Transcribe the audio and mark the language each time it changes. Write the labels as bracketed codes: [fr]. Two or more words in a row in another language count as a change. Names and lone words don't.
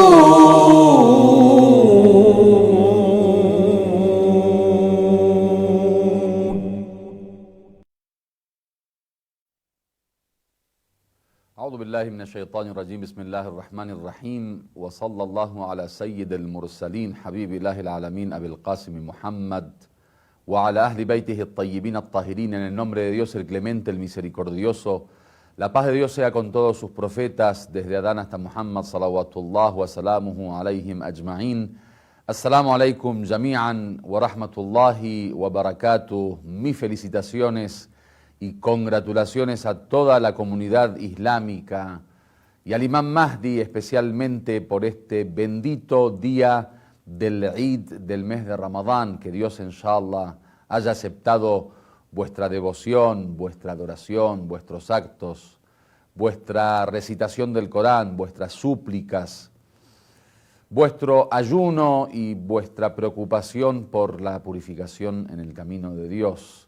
[ar] أعوذ بالله من الشيطان الرجيم. بسم الله الرحمن الرحيم، وصلى الله على سيد المرسلين حبيب الله العالمين أبي القاسم محمد وعلى أهل بيته الطيبين الطاهرين. [es] En el nombre de Dios el clemente, el misericordioso, la paz de Dios sea con todos sus profetas desde Adán hasta Muhammad [ar] صلوات الله وسلامه عليهم أجمعين. السلام عليكم جميعا ورحمة الله وبركاته. [es] Mis felicitaciones y congratulaciones a toda la comunidad islámica y al Imam Mahdi especialmente por este bendito día del Eid del mes de Ramadán. Que Dios inshallah haya aceptado vuestra devoción, vuestra adoración, vuestros actos, vuestra recitación del Corán, vuestras súplicas, vuestro ayuno y vuestra preocupación por la purificación en el camino de Dios.